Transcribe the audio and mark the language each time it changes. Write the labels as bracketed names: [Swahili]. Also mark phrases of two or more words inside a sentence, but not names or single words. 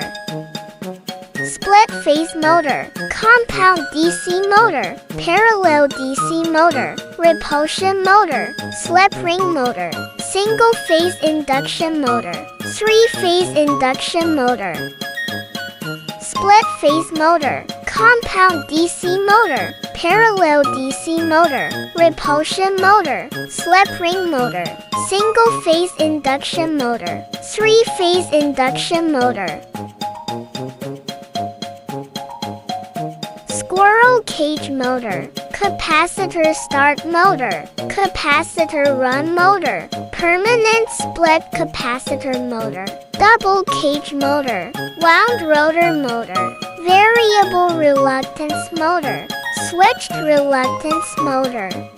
[English] Split-phase motor, compound DC motor, parallel DC motor, repulsion motor, slip ring motor, single-phase induction motor, three-phase induction motor. Split-phase motor, compound DC motor, parallel DC motor, repulsion motor, slip ring motor, single-phase induction motor, three-phase induction motor. Squirrel cage motor, capacitor start motor, capacitor run motor, permanent split capacitor motor, double cage motor, wound rotor motor, variable reluctance motor, switched reluctance motor.